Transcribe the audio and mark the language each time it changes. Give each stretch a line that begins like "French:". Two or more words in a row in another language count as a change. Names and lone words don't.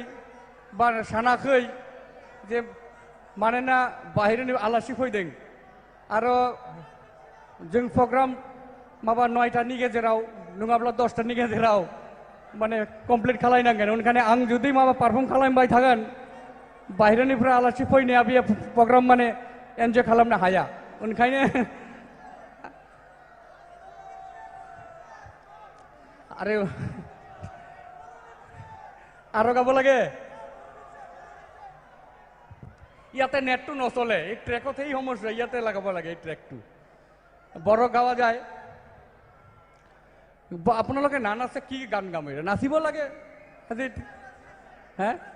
Bodo: बा सानाखै जे मानोना बाहेरनि आलासि फैदों आरो जों प्रग्राम माबा 9टानि गेजेराव नङाब्ला 10टानि गेजेराव माने कमप्लिट खालायनांगोन ओंखायनो आं जुदि माबा पारफर्म खालामबाय थागोन बाहेरनिफ्राय आलासि फैनाया बे प्रग्राम माने एन्जय खालामनो हाया ओंखायनो
Assamese: आरो গাব লাগে ইয়াতে নেটটো নচলে এই ট্ৰেকত সেই সমস্যা ইয়াতে লগাব লাগে এই ট্ৰেকটো বৰ গাৱা যায় আপোনালোকে নান আছে কি গান গাম নাচিব লাগে আজি হে